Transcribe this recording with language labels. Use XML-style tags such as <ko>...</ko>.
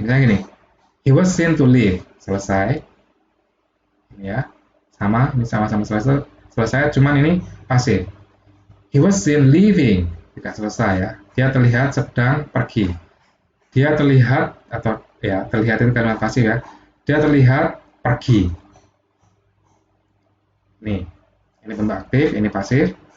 <id>Misalnya gini,</id> <en>he was seen to leave,</en> <id>selesai. Ini ya, ini sama-sama selesai, cuman ini pasif.</id> <en>He was seen leaving,</en> <id>tidak selesai ya. Dia terlihat sedang pergi. Dia terlihat, atau ya, terlihat itu kalimat pasif ya. Dia terlihat pergi. Nih, ini bentuk aktif, ini pasif.</id>